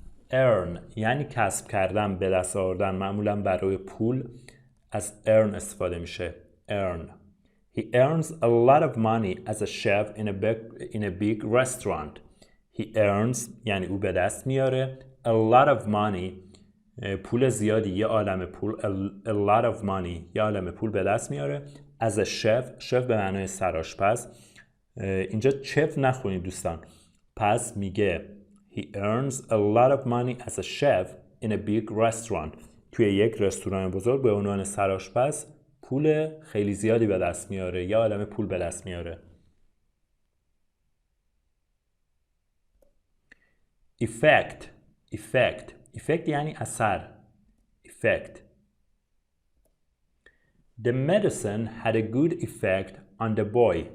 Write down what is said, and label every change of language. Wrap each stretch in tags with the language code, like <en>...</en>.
<fa>earn یعنی کسب کردن، به دست آوردن. معمولا برای پول از earn استفاده میشه.</fa> <en>earn. He earns a lot of money as a chef in a big restaurant. He earns</en> <fa>یعنی او به دست میاره</fa> <en>a lot of money</en> <fa>پول زیادی، یه عالم پول.</fa> <en>a lot of money</en> <fa>یه عالم پول به دست میاره</fa> <en>as a chef</en> <fa>به معنای سرآشپز. اینجا چف نخونید دوستان.</fa> <en>پس میگه he earns a lot of money as a chef in a big restaurant.</en> <fa>توی یک رستوران بزرگ به عنوان سرآشپز پول خیلی زیادی به دست میاره، یه عالم پول به دست میاره. effect یعنی اثر.</fa> <en>effect. The medicine had a good effect on the boy.</en>